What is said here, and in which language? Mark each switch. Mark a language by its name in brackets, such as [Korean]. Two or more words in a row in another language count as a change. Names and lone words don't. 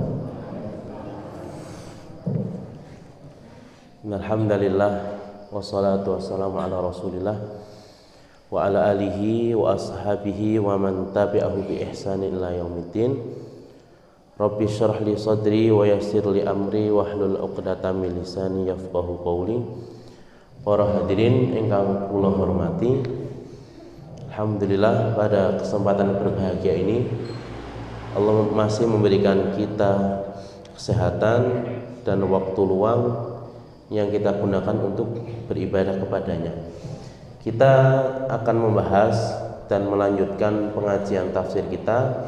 [Arabic] الحمد لله والصلاة والسلام على رسول الله وعلى آله وأصحابه ومن تبعه بإحسان إلى يوم الدين. رب اشرح لي صدري ويسر لي أمري واحلل عقدة من لساني يفقهوا قولي. [Indonesian] Para hadirin [Javanese] ingkang kula hormati, [Indonesian] alhamdulillah pada kesempatan berbahagia ini Allah masih memberikan kita kesehatan dan waktu luang yang kita gunakan untuk beribadah kepadanya. Kita akan membahas dan melanjutkan pengajian tafsir kita.